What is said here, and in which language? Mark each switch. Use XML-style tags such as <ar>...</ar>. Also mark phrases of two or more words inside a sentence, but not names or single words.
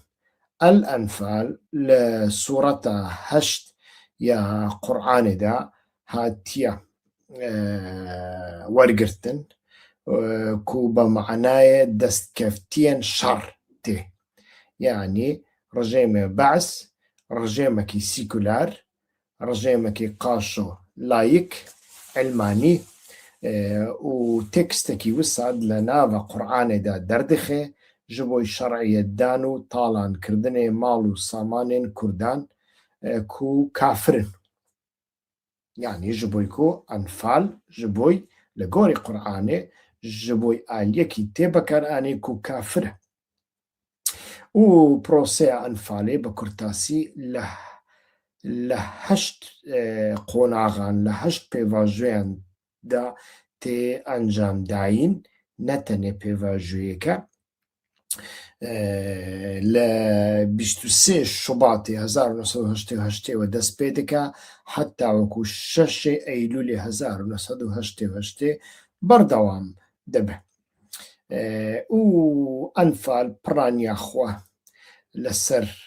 <ku>ئەلئەنفال لە سوورەتە 8 یا قورعانێدا هاتیە وەرگرتن کو بە مەعنایە دەستکەفتیەن شەڕ تێ یعنی ڕژێمە بەعس ڕژێمەکی سیکولار ڕژێمەکی قاشۆ لایک علمانی و تێکستێکی وساد لە ناوە قورعانێدا دەردەخێ ji بۆی شەرعیەتدان و تاڵانکردنێ ماڵ و سامانێن کوردان ku kafirin yani ji bo ku enfal ji bo li gorî Qur'anê ji bo aliyekî tê bekarhanê ku kafir e û proseya enfalê bi kurtasî li 8 qonaxan li 8 pêvajoyan da tê encamdayîn ne tenê pêvajoyeke لە 23 شوباتی 1970 دەست پێ دەکا حتا وەکو 6 ئەیلولی 1970 بەردەوام دەبێ و ئەنفال پڕانیاخوا لەسەر</ku>